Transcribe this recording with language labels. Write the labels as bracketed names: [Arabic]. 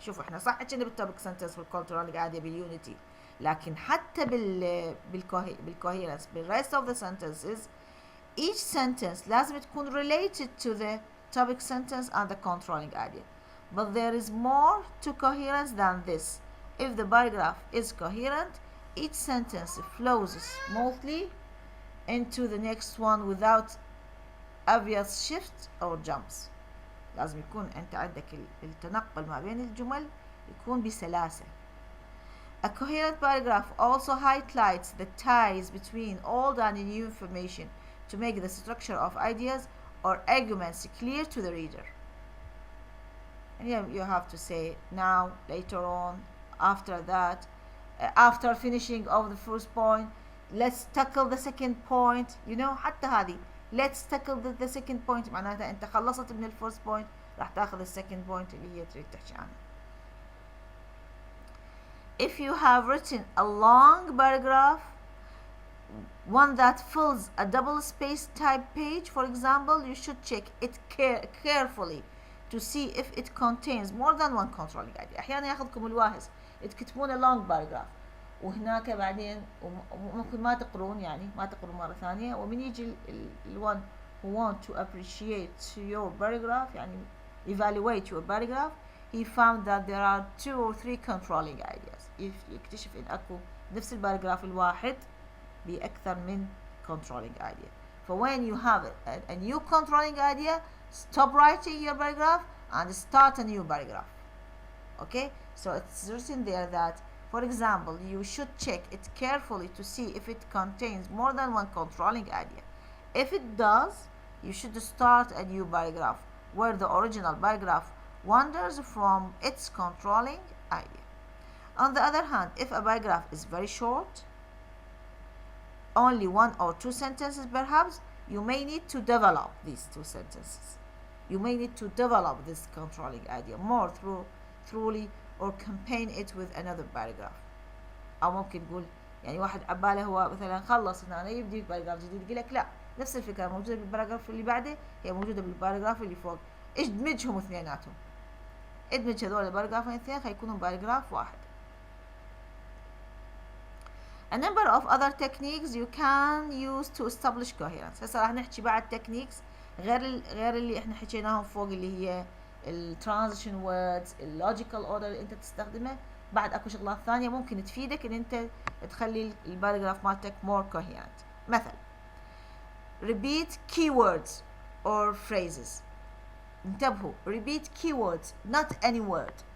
[Arabic] شوفوا احنا صح حكينا [English] بالtopic sentence والcontrolling idea بالunity، لكن حتى بالcoherence بالrest of the sentences each sentence لازم تكون related to the topic sentence and the controlling idea. But there is more to coherence than this. If the paragraph is coherent, each sentence flows smoothly into the next one without obvious shifts or jumps. [Arabic] لازم يكون أنت عندك التنقل ما بين الجمل يكون بسلاسة. [English] A coherent paragraph also highlights the ties between old and new information to make the structure of ideas or arguments clear to the reader. And you have to say now, later on, after that, after finishing of the first point, let's tackle the second point. [Arabic] You know, حتى هذه [English] let's tackle the second point [Arabic] معناتها أنت خلصت من الفيرست point راح تاخذ السكند point اللي هي تريد تحكي عنها. [English] If you have written a long paragraph, one that fills a double space type page, for example, you should check it carefully to see if it contains more than one controlling idea. أحيانا ياخذكم الواهز تكتبون a long paragraph وهناك بعدين ممكن ما تقرون، يعني ما تقرون مرة ثانية، [Arabic] ومن يجي [English] one who want to appreciate your paragraph يعني evaluate your paragraph, he found that there are 2 or 3 controlling ideas. [Arabic] يكتشف إن أكو نفس الباراجراف الواحد بأكثر من controlling idea. [English] So when you have a new controlling idea, stop writing your paragraph and start a new paragraph. Okay, so it's written there that, for example, you should check it carefully to see if it contains more than one controlling idea. If it does, you should start a new paragraph where the original paragraph wanders from its controlling idea. On the other hand, if a paragraph is very short, only 1 or 2 sentences perhaps, you may need to develop these 2 sentences. You may need to develop this controlling idea more thoroughly or campaign it with another paragraph. [Arabic] أو ممكن نقول يعني واحد عباله هو مثلا خلص هنا يبدي باراجراف جديد، يقول لك لا، نفس الفكرة موجودة بالباراجراف اللي بعده هي موجودة بالباراجراف اللي فوق، ادمجهم اثنيناتهم، ادمج هذول الباراجرافين اثنين خيكونوا باراجراف واحد. [English] A number of other techniques you can use to establish coherence. [Arabic] هسه راح نحكي بعد techniques غير اللي احنا حكيناهم فوق، اللي هي [English] transition words، [Arabic] logical order اللي انت تستخدمه. بعد اكو شغلات ثانية ممكن تفيدك ان انت تخلي الباراجراف مالتك [English] more coherent. مثلا repeat keywords or phrases. انتبهوا، repeat keywords not any word.